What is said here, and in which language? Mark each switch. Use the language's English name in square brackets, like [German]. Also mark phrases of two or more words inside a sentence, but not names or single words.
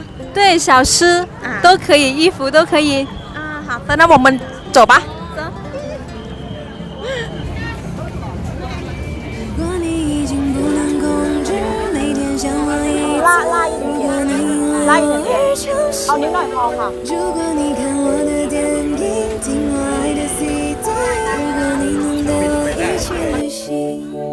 [Chinese] 对，小吃都可以，衣服都可以。好的，那我们走吧。走。拉一点点，拉一点点。 [Thai] เอานิดหน่อยพอค่ะ [Chinese] 如果你看我的电影，听我爱的 CD， 如果你能带我一起旅行。